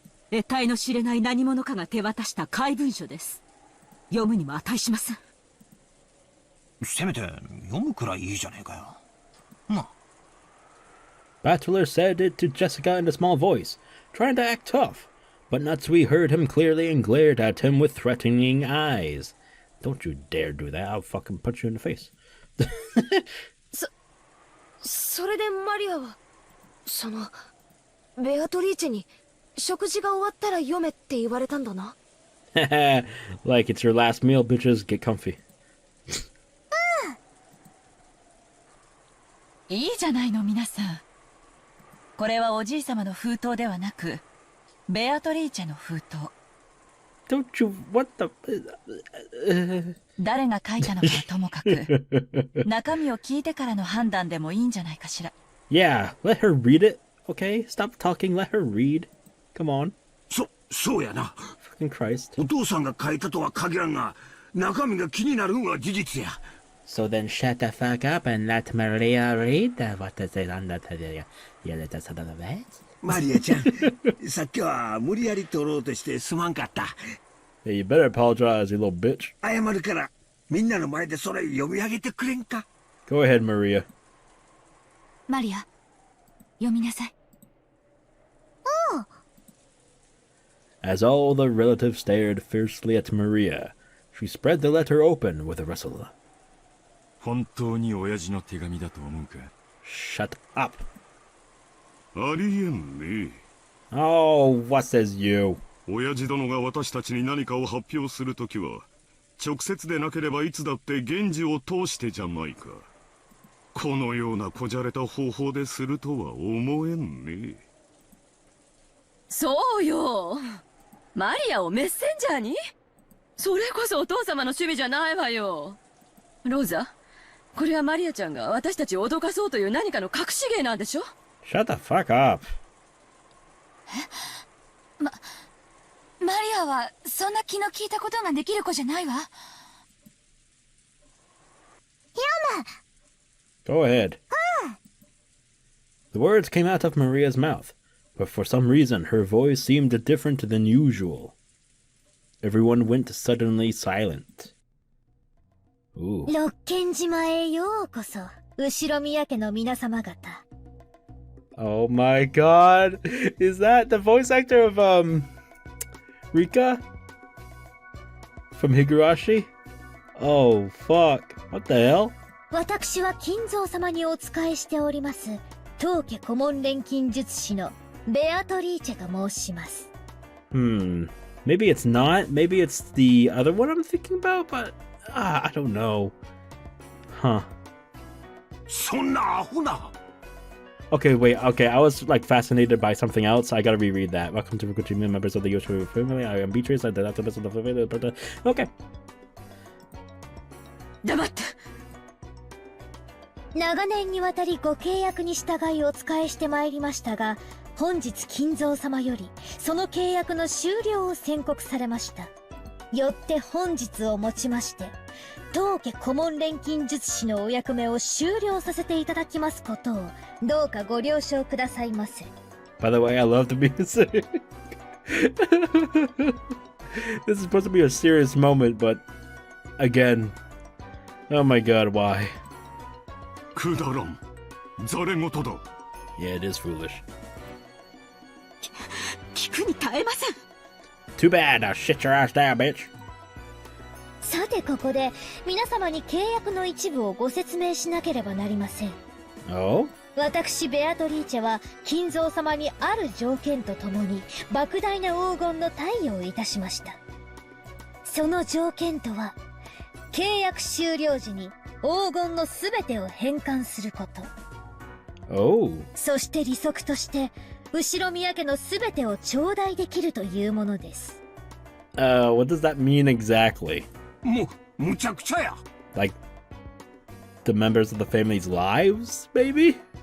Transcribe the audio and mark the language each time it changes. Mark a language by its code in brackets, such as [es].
[ja] 得体の知れない何者かが手渡した怪文書です。読むにも値しません。せめて読むくらいいいじゃねえかよ。ま。 [en] Bachelor said it to Jessica in a small voice, trying to act tough, but Natsui heard him clearly and glared at him with threatening eyes. Don't you dare do that, I'll fucking punch you in the face. [ja] それでマリアはベアトリーチェに食事が終わったら読めって言われたんだな。 [en] Like it's your last meal, bitches. Get comfy. [ja] いいじゃないの皆さん。これはおじい様の封筒ではなくベアトリーチェの封筒。 [en] Don't you what the [ja] 誰が書いたのかはともかく中身を聞いてからの判断でもいいんじゃないかしら。 [en] Yeah, let her read it, okay? Stop talking, let her read. Come on. [ja] そうやな。 [en] Fucking Christ. [ja] お父さんが書いたとは限らんが、中身が気になるのは事実や。 [en] So then shut the fuck up and let Maria read what is it on the bed? [ja] マリアちゃん、さっきは無理やり取ろうとしてすまんかった。 [en] Hey, you better apologize, you little bitch. [ja] 謝るから、みんなの前でそれ読み上げてくれんか。 [en] Go ahead, Maria. [ja] マリア、読みなさい。 [en] As all the relatives stared fiercely at Maria, she spread the letter open with a rustle. [ja] 本当に親父の手紙だと思うか？ [en] Shut up. [ja] ありえんね。 [en] Oh, what says you? [ja] 親父殿が私たちに何かを発表するときは、直接でなければいつだって源氏を通してじゃないか。このようなこじゃれた方法でするとは思えんね。そうよ。マリアをメッセンジャーに？それこそお父様の趣味じゃないわよ。ローザ、これはマリアちゃんが私たちを脅かそうという何かの隠し芸なんでしょ？ [en] Shut the fuck up. [ja] マリアはそんな気の利いたことができる子じゃないわ。 [en] Go ahead. The words came out of Maria's mouth, but for some reason her voice seemed different than usual. Everyone went suddenly silent. Ooh. [ja] ロッケン島へようこそ、後宮家の皆様方。 [en] Oh my god. Is that the voice actor of Rika? From Higurashi? Oh fuck. What the hell? [ja] 私は金蔵様にお仕えしております当家顧問錬金術師のベアトリーチェが申します。 [en] Maybe it's not. Maybe it's the other one I'm thinking about, but I don't know. Huh. [ja] そんなアホな。 [en] Okay, wait. Okay, I was like fascinated by something else. I gotta reread that. Welcome to Rokkenjima, members of the Ushiromiya family. I am BEATRICE'S. I did not the best of the family. Okay. [ja] 黙って。長年にわたりご契約に従いお仕えしてまいりましたが、本日金蔵様よりその契約の終了を宣告されました。よって本日をもちまして、当家顧問錬金術師のお役目を終了させていただきますことをどうかご了承くださいませ。 [en] By the way, I love the music. This is supposed to be a serious moment, but again, oh my god, why? [ja] くだらん。ざれ言だ。 [en] Yeah, it is foolish. [ja] 聞くに耐えません。 [en] Too bad. Now shit your ass down, bitch. [ja] さてここで皆様に契約の一部をご説明しなければなりません。 Oh? 私ベアトリーチェは金蔵様にある条件とともに莫大な黄金の貸与をいたしました。その条件とは契約終了時に黄金のすべてを返還すること。 Oh. そして利息として後ろ宮家のすべてを頂戴できるというものです。 [en] What does that mean exactly? [ja] むちゃくちゃや。 [en] Like the members of the family's lives, maybe?